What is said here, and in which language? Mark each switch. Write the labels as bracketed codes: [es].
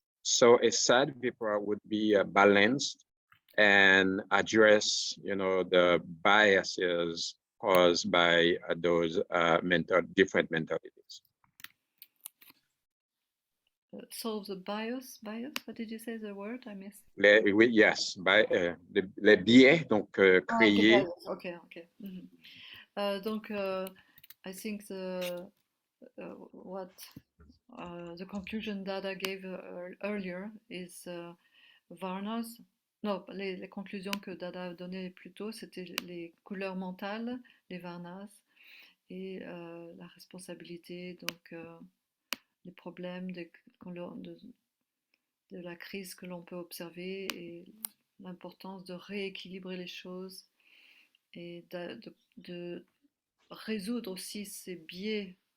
[en] So a sad vipra would be balanced and address, the biases caused by those different mentalities. Solve the bias. What did you say the word? I missed. [fr] Oui, yes, les biais, donc créés. [en] Okay. Mm-hmm. [fr] Donc, [en] I think the conclusion Dada gave earlier is Varnas. [fr] Non, les conclusions que Dada a données plus tôt, c'était les couleurs mentales, les Varnas, et la responsabilité, donc les problèmes de la crise que l'on peut observer et l'importance de rééquilibrer les choses et de résoudre aussi ces biais.